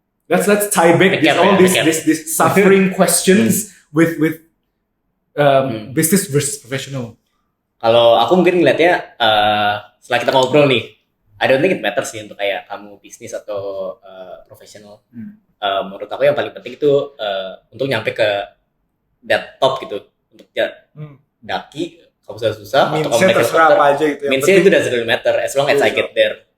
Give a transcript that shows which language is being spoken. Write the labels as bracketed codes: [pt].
[en] Let's tie back this suffering questions with business versus professional. [id] Kalau aku mungkin ngeliatnya setelah kita ngobrol nih, [en] I don't think it matters [id] sih untuk kayak kamu bisnis atau profesional. Menurut aku yang paling penting itu untuk nyampe ke that top gitu, untuk daki kalau susah atau kamu naik terserah apa aja gitu. [en] Meansnya itu doesn't really matter as long as I get there.